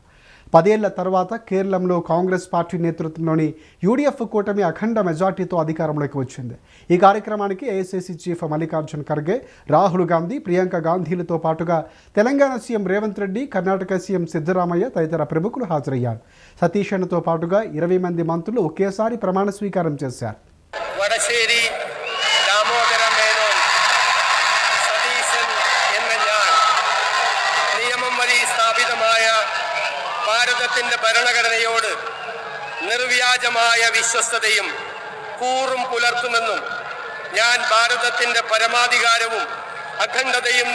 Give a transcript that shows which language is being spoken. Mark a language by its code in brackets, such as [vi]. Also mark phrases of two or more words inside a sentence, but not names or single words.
[te] 10 ఏళ్ల తర్వాత కేరళంలో కాంగ్రెస్ పార్టీ నేతృత్వంలోని యూడీఎఫ్ కూటమి అఖండ మెజార్టీతో అధికారంలోకి వచ్చింది. ఈ కార్యక్రమానికి ఏఐసీసీ చీఫ్ మల్లికార్జున్ ఖర్గే, రాహుల్ గాంధీ, ప్రియాంక గాంధీలతో పాటుగా తెలంగాణ సీఎం రేవంత్ రెడ్డి, కర్ణాటక సీఎం సిద్ధరామయ్య తదితర ప్రముఖులు హాజరయ్యారు. సతీష్తో పాటుగా 20 మంది మంత్రులు ఒకేసారి ప్రమాణ స్వీకారం చేశారు. [ml] ഭാരതത്തിന്റെ ഭരണഘടനയോട് നിർവ്യാജമായ വിശ്വസ്തതയും കൂറും പുലർത്തുമെന്നും ഞാൻ ഭാരതത്തിന്റെ പരമാധികാരവും അഖണ്ഡതയും